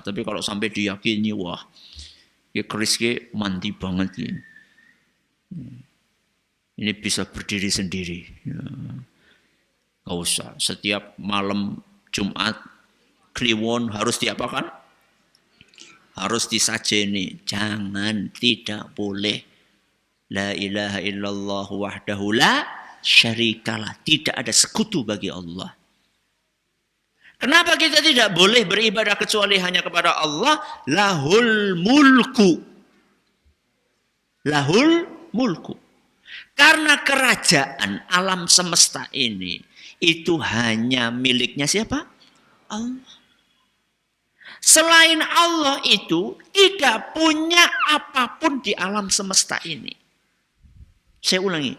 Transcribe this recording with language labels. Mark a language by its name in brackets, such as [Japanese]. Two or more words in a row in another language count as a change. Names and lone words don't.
[Indonesian] Tapi kalau sampai diyakini, wah, ya keris ke mandi banget ya. Ini bisa berdiri sendiri. Ya. Gak usah. Setiap malam Jumat, Kliwon harus diapakan? Harus disajeni. Jangan, tidak boleh. [Arabic] La ilaha illallah wahdahu la syarikalah. [Indonesian] Tidak ada sekutu bagi Allah. Kenapa kita tidak boleh beribadah kecuali hanya kepada Allah? [Arabic] Lahul mulku. Lahul mulku. [Indonesian] Karena kerajaan alam semesta ini itu hanya miliknya siapa? Allah. Selain Allah itu tidak punya apapun di alam semesta ini. Saya ulangi.